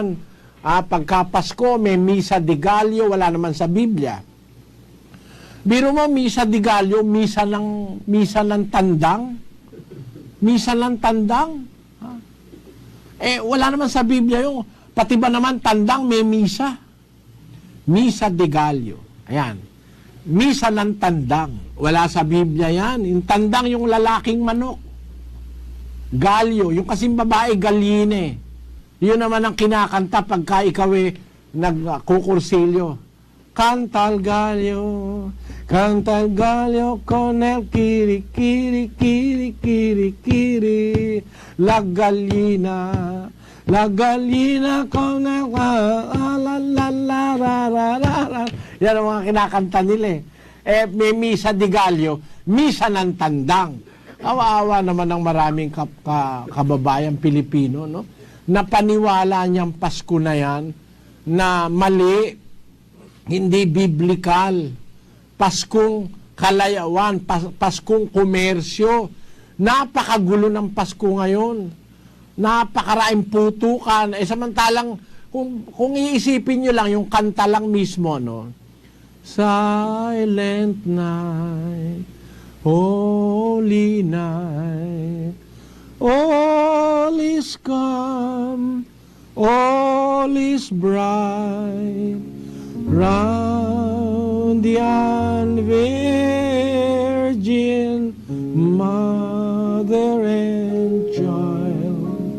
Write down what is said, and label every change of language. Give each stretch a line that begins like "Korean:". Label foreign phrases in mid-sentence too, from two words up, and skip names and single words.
Filipino: Pagka-Pasko, may Misa de Gallo, wala naman sa Biblia. Biro mo, Misa de Gallo, misa ng tandang. Misa ng tandang. Wala naman sa Biblia yung, pati ba naman tandang may misa? Misa de Gallo. Ayan. Misa ng tandang. Wala sa Biblia yan. Yung tandang yung lalaking manok. Gallo. Yung kasing babae, galline. Yun naman ang kinakanta pagka ikaw nagkukursilyo.
Spanish: Cantal Gallo, con el kiri, kiri, kiri, kiri, kiri, la gallina con el la la la la.
Filipino: Yan ang mga kinakanta nila may Misa de Gallo, Misa ng Tandang. Awa-awa naman ng maraming kababayan Pilipino, no? na paniwala niyang Pasko na yan na mali, hindi biblical. Paskong kalayawan, Paskong komersyo. Napakagulo ng Pasko ngayon. Napakaraing putukan. Samantalang, kung iisipin nyo lang, yung kanta lang mismo, no?
English: Silent night, holy night, all is calm, all is bright, round the Virgin Mother and Child,